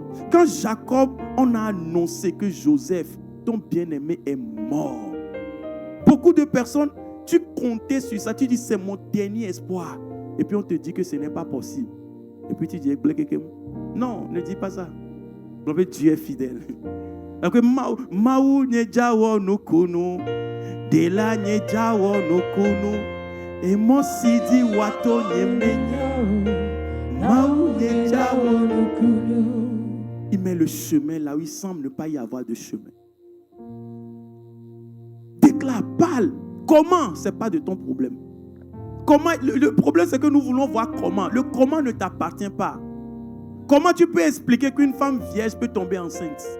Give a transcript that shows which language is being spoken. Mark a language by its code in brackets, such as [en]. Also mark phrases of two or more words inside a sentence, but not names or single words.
[fr] Quand Jacob, on a annoncé que Joseph, ton bien-aimé, est mort. Beaucoup de personnes, tu comptais sur ça, tu dis c'est mon dernier espoir. Et puis on te dit que ce n'est pas possible. Et puis tu dis, non, ne dis pas ça. Dieu est fidèle. Donc, [ee] Maou Nyejawo no kono, Dela Nyejawo no kono, [fr] et mon [ee] sidi wato nyemenya, Maou Nyejawo no kono. [fr] Il met le chemin là où il semble ne pas y avoir de chemin. Déclare, parle. Comment? Ce n'est pas de ton problème. Comment? Le problème, c'est que nous voulons voir comment. Le comment ne t'appartient pas. Comment tu peux expliquer qu'une femme vierge peut tomber enceinte?